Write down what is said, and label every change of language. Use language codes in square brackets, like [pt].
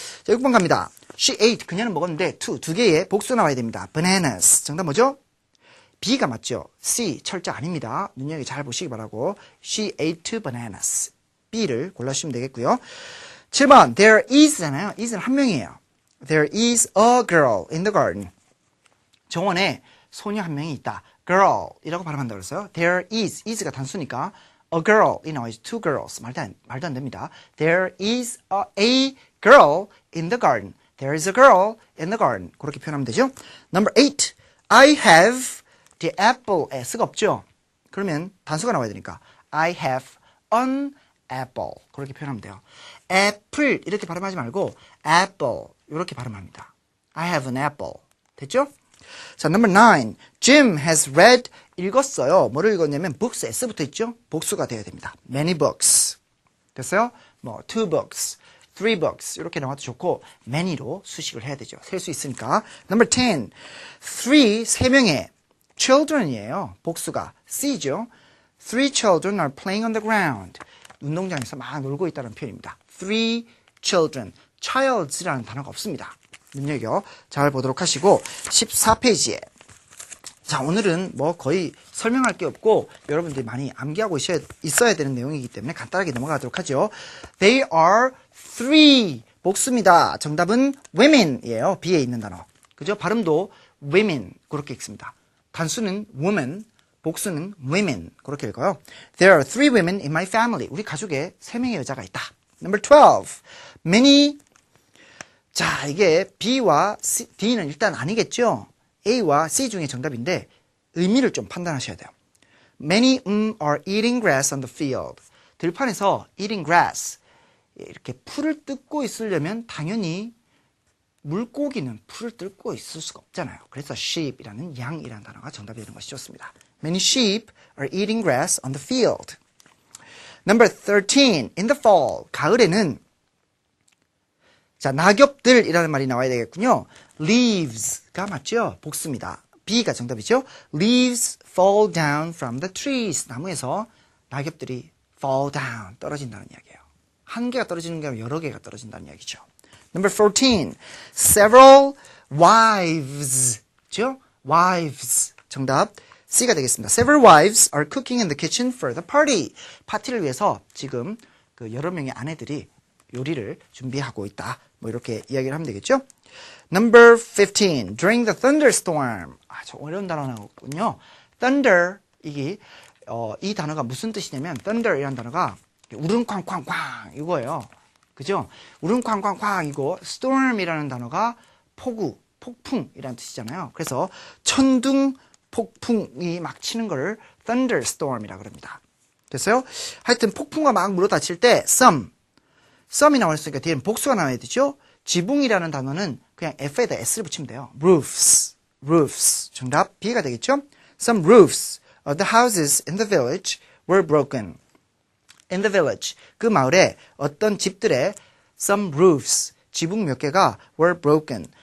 [ko] 자, 6번 갑니다. [en] She ate. [ko] 그녀는 먹었는데 두 개의 복수 나와야 됩니다. bananas. 정답 뭐죠? B가 맞죠? C 철자 아닙니다. 눈여겨 잘 보시기 바라고. [en] She ate 2 bananas. [ko] B를 골라주시면 되겠고요. 7번 [en] there is [ko] 잖아요. is는 한 명이에요. [en] There is a girl in the garden. [ko] 정원에 소녀 한 명이 있다. girl 이라고 발음한다고 그랬어요. There is가 단수니까 a girl 이 나와야지. [en] 2 girls [ko] 말도 안 됩니다. [en] There is a girl in the garden. There is a girl in the garden. [ko] 그렇게 표현하면 되죠. [en] Number 8. I have the apple. [ko] S가 없죠. 그러면 단수가 나와야 되니까 [en] I have an apple. [ko] 그렇게 표현하면 돼요. 애플 이렇게 발음하지 말고 apple 이렇게 발음합니다. [en] I have an apple. [ko] 됐죠? 자, [en] number 9. Jim has read. [ko] 읽었어요. 뭐를 읽었냐면 books, S 붙어 있죠? 복수가 되어야 됩니다. [en] Many books. [ko] 됐어요? 2 books, 3 books 이렇게 나와도 좋고 many로 수식을 해야 되죠. 셀 수 있으니까. [en] Number 10. [ko] 3명의 children이에요. 복수가 C죠. [en] 3 children are playing on the ground. [ko] 운동장에서 막 놀고 있다는 표현입니다. [en] 3 children. [ko] childs라는 단어가 없습니다. 눈여겨 잘 보도록 하시고 14페이지에 자 오늘은 뭐 거의 설명할 게 없고 여러분들이 많이 암기하고 있어야 되는 내용이기 때문에 간단하게 넘어가도록 하죠. [en] They are 3 [ko] 복수입니다. 정답은 women이에요. B에 있는 단어. 그죠? 발음도 women 그렇게 읽습니다. 단수는 woman, 복수는 women 그렇게 읽어요. [en] There are 3 women in my family. [ko] 우리 가족에 3명의 여자가 있다. [en] Number 12. [ko] Many 자 이게 B와 C, D는 일단 아니겠죠. A와 C 중에 정답인데 의미를 좀 판단하셔야 돼요. [en] Many are eating grass on the field. [ko] 들판에서 [en] eating grass [ko] 이렇게 풀을 뜯고 있으려면 당연히 물고기는 풀을 뜯고 있을 수가 없잖아요. 그래서 sheep이라는 양이라는 단어가 정답이 되는 것이 좋습니다. [en] Many sheep are eating grass on the field. Number 13. In the fall. [ko] 가을에는 자 낙엽들이라는 말이 나와야 되겠군요. Leaves가 맞죠? 복수입니다. B가 정답이죠. [en] Leaves fall down from the trees. [ko] 나무에서 낙엽들이 fall down, 떨어진다는 이야기예요. 한 개가 떨어지는 게 아니라 여러 개가 떨어진다는 이야기죠. [en] Number 14. Several wives. 죠? Wives. [ko] 정답 C가 되겠습니다. [en] Several wives are cooking in the kitchen for the party. [ko] 파티를 위해서 지금 그 여러 명의 아내들이 요리를 준비하고 있다. 뭐 이렇게 이야기를 하면 되겠죠? [en] Number 15. During the thunderstorm. [ko] 저 어려운 단어 나오군요. Thunder 이 단어가 무슨 뜻이냐면 thunder이라는 단어가 우릉쾅쾅쾅 이거예요. 그죠? 우릉쾅쾅쾅 이거 storm이라는 단어가 폭우, 폭풍이라는 뜻이잖아요. 그래서 천둥 폭풍이 막 치는 거를 thunderstorm이라고 합니다. 됐어요? 하여튼 폭풍과 막 물어닥칠 때 썸이 나왔으니까 뒤에는 복수가 나와야 되죠? 지붕이라는 단어는 그냥 F에다 S를 붙이면 돼요. roofs. 정답 B가 되겠죠? [en] Some roofs of the houses in the village were broken. In the village. [ko] 그 마을에 어떤 집들의 [en] some roofs, [ko] 지붕 몇 개가 [en] were broken.